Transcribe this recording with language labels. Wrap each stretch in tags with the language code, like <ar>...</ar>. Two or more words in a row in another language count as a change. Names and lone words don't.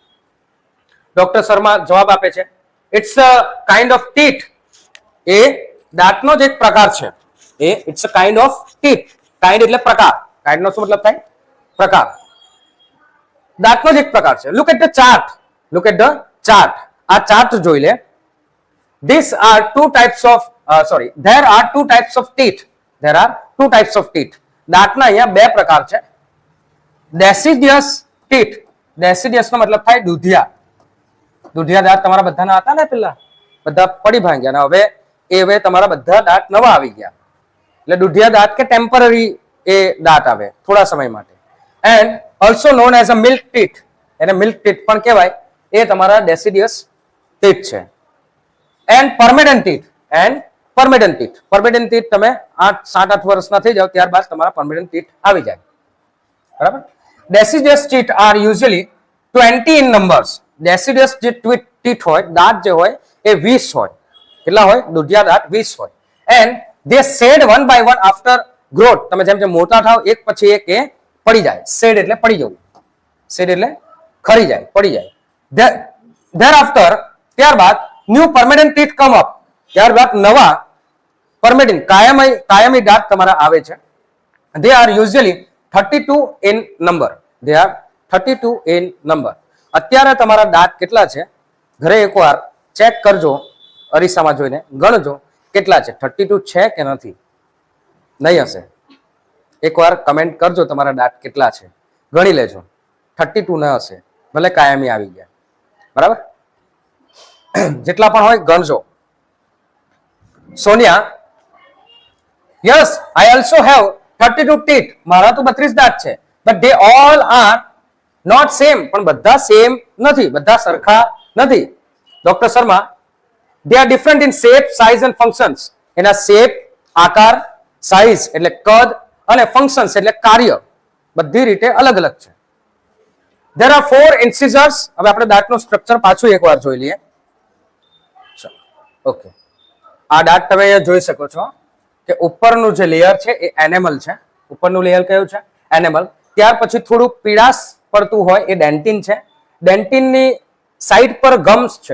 <gu>ડોક્ટર શર્મા જવાબ આપે છે,</gu> <en>it's a kind of teeth.</en> <gu>એ દાંતનો જ એક પ્રકાર છે એ</gu> <en>it's a kind of teeth.</en> <gu>કાઇન્ડ એટલે પ્રકાર. કાઇન્ડ નો શું મતલબ થાય? પ્રકાર. દાંતનો જ એક પ્રકાર છે.</gu> <en>look at the chart. look at the chart.</en> <gu>આ ચાર્ટ જોઈ લે.</gu> <en>These are two types of there are two types of teeth. There are two types of teeth.</en> <gu>દાંતના અહીંયા બે પ્રકાર છે.</gu> <en>deciduous teeth.</en> <gu>deciduous નો મતલબ થાય દૂધિયા. દૂધિયા દાંત તમારા બધાના હતા ને પેલા બધા પડી ભાંગ્યા ને હવે તમારા બધા દાંત નવા આવી ગયા. એટલે દૂધિયા દાંત કે ટેમ્પરરી એ દાંત આવે થોડા સમય માટે.</gu> <en>and also known as a milk teeth. એને milk teeth</en> <gu>પણ કહેવાય. એ તમારા</gu> <en>deciduous teeth</en> <gu>છે.</gu> <en>and permanent teeth. permanent teeth</en> <gu>તમે 7-8 વર્ષના થઈ જાવ ત્યારબાદ તમારા</gu> <en>permanent teeth</en> <gu>આવી જાય. બરાબર.</gu> <en>deciduous teeth are usually 20 in numbers.</en> <gu>deciduous જે teeth હોય દાંત જે હોય એ 20 હોય. કેટલા હોય? દૂધિયા દાંત 20 હોય.</gu> <en>એન્ડ they shed one by one after growth.</en> <gu>તમે જેમ જેમ મોટા થાવ એક પછી એક એ પડી જાય. shed એટલે પડી જવું. shed એટલે ખરી જાય, પડી જાય.</gu> <en>thereafter ત્યારબાદ new permanent teeth come up.</en> <gu>ત્યારબાદ નવા પરમેનન્ટ કાયમી દાંત તમારા આવે છે.</gu> <en>they are usually 32 in number. they are 32 in number.</en> <gu>અત્યારે તમારા દાંત કેટલા છે ઘરે એકવાર ચેક કરજો, અરીસામાં જોઈને ગણજો કેટલા છે. 32 છે કે નથી? નહીં હશે. એકવાર કમેન્ટ કરજો તમારા દાંત કેટલા છે, ગણી લેજો. 32 ન હશે, ભલે કાયમી આવી ગયા. બરાબર. જેટલા પણ હોય ગણજો.</gu> <en>સોનિયા, yes I also have 32 teeth.</en> <gu>મારા તો 32 દાંત છે.</gu> <en>but they all are not same.</en> <gu>પણ બધા સેમ નથી, બધા સરખા નથી. ડોક્ટર શર્મા,</gu> <en>they are different in shape, size and functions.</en> <gu>એના shape, આકાર, size એટલે કદ અને functions એટલે કાર્ય બધી રીતે અલગ અલગ છે.</gu> <en>there are 4 incisors.</en> <gu>હવે આપણે દાંતનું સ્ટ્રક્ચર પાછું એકવાર જોઈ લઈએ. ઓકે, આ દાંત તમે અહીંયા જોઈ શકો છો કે ઉપરનું જે લેયર છે એ એનેમલ છે. ઉપરનું લેયર કયું છે? એનેમલ. ત્યાર પછી થોડું પીળાશ પડતું હોય એ ડેન્ટિન છે. ડેન્ટિનની સાઈડ પર ગમ્સ છે.</gu>